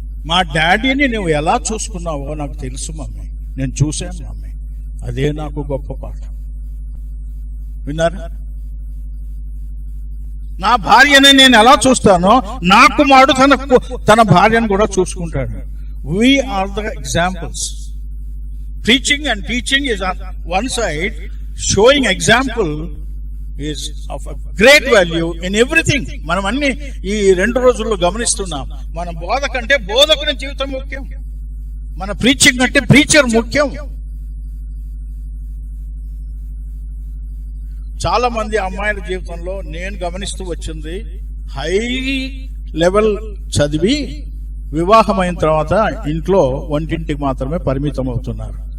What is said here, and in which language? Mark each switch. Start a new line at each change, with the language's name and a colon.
Telugu: మా డాడీని నువ్వు ఎలా చూసుకున్నావో నాకు తెలుసు మమ్మీ, నేను చూశాను మమ్మీ, అదే నాకు గొప్ప పాఠం. విన్నారా? నా భార్యని నేను ఎలా చూస్తానో నా కుమారుడు తన భార్యను కూడా చూసుకుంటాడు.
English: We are the examples. Preaching and teaching is on one side, showing example is of a great value in everything.
Telugu: మనం అన్ని ఈ 2 రోజుల్లో గమనిస్తున్నాం. మన బోధ కంటే బోధకుని జీవితం ముఖ్యం, మన ప్రీచింగ్ కంటే ప్రీచర్ ముఖ్యం. చాలా మంది అమ్మాయిల జీవితంలో నేను గమనిస్తూ వచ్చింది, హై లెవెల్ చదివి వివాహమైన తర్వాత ఇంట్లో వంటింటికి మాత్రమే పరిమితం అవుతున్నారు.